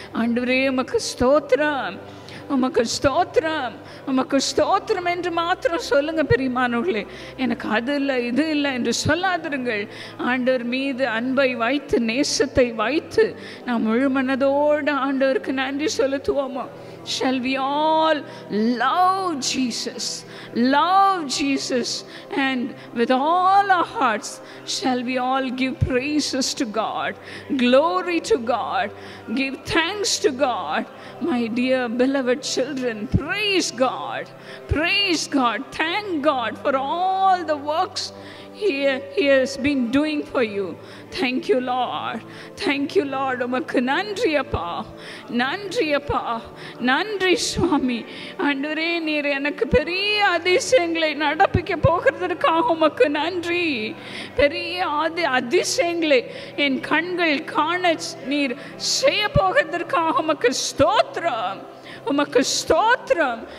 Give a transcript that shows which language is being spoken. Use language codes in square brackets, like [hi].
[ta] ஆண்டவரே, உமக்கு ஸ்தோத்திரம், உமக்கு ஸ்தோத்திரம், உமக்கு ஸ்தோத்திரம் என்று மாத்திரம் சொல்லுங்க பிரியமானவர்களே. எனக்கு அது இல்லை இது இல்லை என்று சொல்லாதிருங்கள். ஆண்டவர் மீது அன்பை வைத்து நேசத்தை வைத்து நாம் முழு மனதோடு ஆண்டவருக்கு நன்றி செலுத்துவோமா? [en] Shall we all love Jesus, love Jesus, and with all our hearts shall we all give praises to God, glory to God, give thanks to God. My dear beloved children, praise God, praise God, thank God for all the works He has been doing for you. Thank you Lord, thank you Lord. [ta] உமக்கு நன்றி அப்பா, நன்றி அப்பா, நன்றி சுவாமி. ஆண்டவரே, நீர் எனக்கு பெரிய அதிசயங்களை நடப்பிக்க போகிறதற்காக உமக்கு நன்றி. பெரிய அதிசயங்களை என் கண்கள் காண நீர் செய்ய போகிறதற்காக உமக்கு ஸ்தோத்திரம், உமக்கு ஸ்தோத்திரம்.